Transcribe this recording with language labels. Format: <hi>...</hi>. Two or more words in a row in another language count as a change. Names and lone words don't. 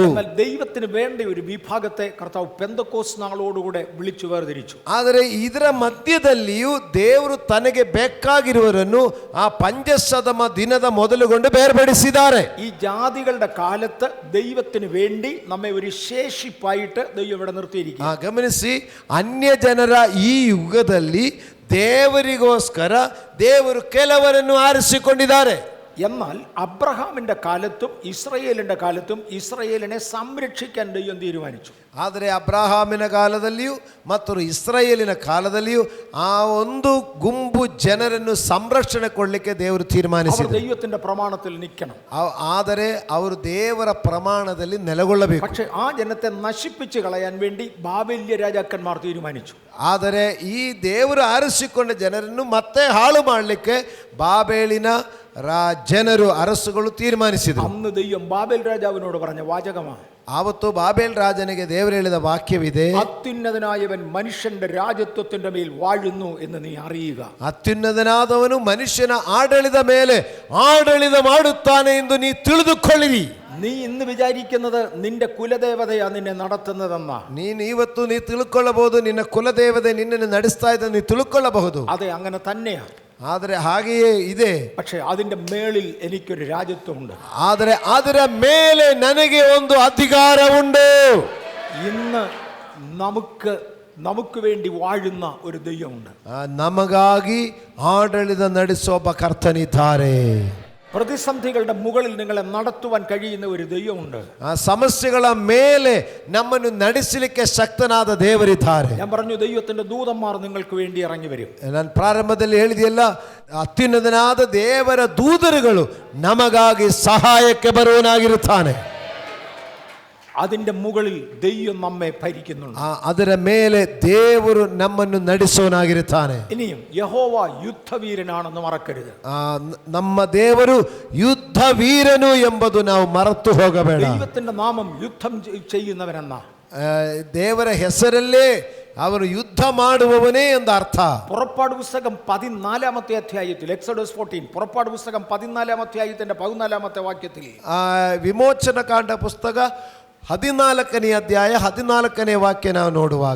<ml>എന്നാൽ ദൈവത്തിന് വേണ്ട ഒരു വിഭാഗത്തെ കർത്താവ് പെന്തക്കോസ് നാളോടുകൂടെ വിളിച്ചു വേർതിരിച്ചു.</ml> <kn>ಆದರೆ ಇದರ ಮಧ್ಯದಲ್ಲಿಯೂ ದೇವರು ತನಗೆ ಬೇಕಾಗಿರುವವರನ್ನು ಆ ಪಂಚಸದಮ ದಿನದ ಮೊದಲುಗೊಂಡು ಬೇರ್ಪಡಿಸಿದ್ದಾರೆ.</kn> <ml>ഈ ജാതികളുടെ കാലത്ത് ദൈവത്തിന് വേണ്ടി നമ്മെ ഒരു ശേഷിപ്പായിട്ട് ദൈവം ഇവിടെ നിർത്തിയിരിക്കുന്നു.</ml> <kn>ಗಮನಿಸಿ, ಅನ್ಯ ಜನರ ಈ ಯುಗದಲ್ಲಿ ದೇವರಿಗೋಸ್ಕರ ದೇವರು ಕೆಲವರನ್ನು ಆರಿಸಿಕೊಂಡಿದ್ದಾರೆ.</kn> <ml>എന്നാൽ അബ്രഹാമിന്റെ കാലത്തും ഇസ്രായേലിന്റെ കാലത്തും ഇസ്രായേലിനെ സംരക്ഷിക്കാൻ ദൈവം തീരുമാനിച്ചു.</ml> <kn>ಆದರೆ ಅಬ್ರಹಾಮಿನ ಕಾಲದಲ್ಲಿಯೂ ಮತ್ತು ಇಸ್ರಾಯೇಲಿನ ಕಾಲದಲ್ಲಿಯೂ ಆ ಒಂದು ಗುಂಪು ಜನರನ್ನು ಸಂರಕ್ಷಣೆ ಕೊಡಲಿಕ್ಕೆ ದೇವರು ತೀರ್ಮಾನಿಸಿದರು.</kn> <ml>ദൈവത്തിന്റെ പ്രമാണത്തിൽ നിൽക്കണം.</ml> <kn>ಆದರೆ ಅವರು ದೇವರ ಪ್ರಮಾಣದಲ್ಲಿ ನೆಲೆಗೊಳ್ಳಬೇಕು.</kn> <ml>പക്ഷേ ആ ജനത്തെ നശിപ്പിച്ചു കളയാൻ വേണ്ടി ബാബേല്യ രാജാക്കന്മാർ തീരുമാനിച്ചു.</ml> <kn>ಆದರೆ ಈ ದೇವರು ಆರಿಸಿಕೊಂಡ ಜನರನ್ನು ಮತ್ತೆ ಹಾಳು ಮಾಡಲಿಕ್ಕೆ ಬಾಬೇಲಿನ ಜನರು ಅರಸುಗಳು ತೀರ್ಮಾನಿಸಿದರು.</kn> <ml>അന്ന് ദൈവം ബാബേൽ രാജാവിനോട് പറഞ്ഞ വാചകമാണ്.</ml> <kn>ಆವತ್ತು ಬಾಬೇಲ್ ರಾಜನಿಗೆ ದೇವರು ಹೇಳಿದ ವಾಕ್ಯವಿದೆ,</kn> <ml>അത്യുന്നതനായവൻ മനുഷ്യന്റെ രാജത്വത്തിന്റെ മേൽ വാഴുന്നു എന്ന് നീ അറിയുക.</ml> <kn>ಅತ್ಯುನ್ನತನಾದವನು ಮನುಷ್ಯನ ಆಡಳಿತ ಮೇಲೆ ಆಡಳಿತ ಮಾಡುತ್ತಾನೆ ಎಂದು ನೀ ತಿಳಿದುಕೊಳ್ಳಿರಿ.</kn> <ml>നീ ഇന്ന് വിചാരിക്കുന്നത് നിന്റെ കുലദേവതയാ നിന്നെ നടത്തുന്നതെന്നാ.</ml> <kn>ನೀನು ಇವತ್ತು ನೀ ತಿಳ್ಕೊಳ್ಳಬಹುದು, ನಿನ್ನ ಕುಲದೇವತೆ ನಿನ್ನನ್ನು ನಡೆಸ್ತಾ ಇದ್ದ ನೀ ತಿಳ್ಕೊಳ್ಳಬಹುದು.</kn> <ml>അതെ, അങ്ങനെ തന്നെയാ.</ml> <kn>ಆದರೆ ಹಾಗೆಯೇ ಇದೆ.</kn> <ml>പക്ഷെ അതിന്റെ മേളിൽ എനിക്കൊരു രാജ്യത്വമുണ്ട്.</ml> <kn>ಆದರೆ ಅದರ ಮೇಲೆ ನನಗೆ ಒಂದು ಅಧಿಕಾರ ಉಂಟು.</kn> <ml>ഇന്ന് നമുക്ക് വേണ്ടി വാഴുന്ന ഒരു ദൈവമുണ്ട്.</ml> <kn>ನಮಗಾಗಿ ಆಡಳಿತ ನಡೆಸುವ ಒಬ್ಬ ಕರ್ತನಿದ್ದಾರೆ.</kn> <ml>പ്രതിസന്ധികളുടെ മുകളിൽ നിങ്ങളെ നടത്തുവാൻ കഴിയുന്ന ഒരു ദൈവമുണ്ട്.</ml> <kn>ಆ ಸಮಸ್ಯೆಗಳ ಮೇಲೆ ನಮ್ಮನ್ನು ನಡೆಸಲಿಕ್ಕೆ ಶಕ್ತನಾದ ದೇವರಿದ್ದಾರೆ.</kn> <ml>ഞാൻ പറഞ്ഞു, ദൈവത്തിന്റെ ദൂതന്മാർ നിങ്ങൾക്ക് വേണ്ടി ഇറങ്ങി വരും.</ml> <kn>ನಾನು ಪ್ರಾರಂಭದಲ್ಲಿ ಹೇಳಿದೆಯಲ್ಲ, ಅತ್ಯುನ್ನತನಾದ ದೇವರ ದೂತರುಗಳು ನಮಗಾಗಿ ಸಹಾಯಕ್ಕೆ ಬರುವನಾಗಿರುತ್ತಾನೆ.</kn> <ml>അതിന്റെ മുകളിൽ ദൈവം നമ്മെ ഭരിക്കുന്നുണ്ട്.</ml> <kn>ಅದರ ಮೇಲೆ ದೇವರು ನಮ್ಮನ್ನು ನಡೆಸುವನಾಗಿರುತ್ತಾನೆ.</kn> <ml>ഇനിയും യഹോവ യുദ്ധവീരനാണെന്ന് മറക്കരുത്.</ml> <kn>ನಮ್ಮ ದೇವರು ಯುದ್ಧ ವೀರನು ಎಂಬುದು ನಾವು ಮರೆತು ಹೋಗಬೇಡ.</kn> <ml>ദൈവത്തിന്റെ നാമം യുദ്ധം ചെയ്യുന്നവനെന്ന,</ml> <kn>ದೇವರ ಹೆಸರಲ್ಲೇ ಅವನು ಯುದ್ಧ ಮಾಡುವವನೇ ಎಂದು ಅರ್ಥ.</kn> <ml>പുറപ്പാട് പുസ്തകം 14-ാമത്തെ അധ്യായത്തിൽ, എക്സോഡസ് 14, പുറപ്പാട് പുസ്തകം 14-ാം അധ്യായത്തിന്റെ 14-ാമത്തെ വാക്യത്തിൽ,</ml> <kn>ವಿಮೋಚನ ಕಾಂಡ ಪುಸ್ತಕ 14ನೇ ಅಧ್ಯಾಯ 14ನೇ ವಾಕ್ಯ ನಾವು ನೋಡುವಾಗ,</kn>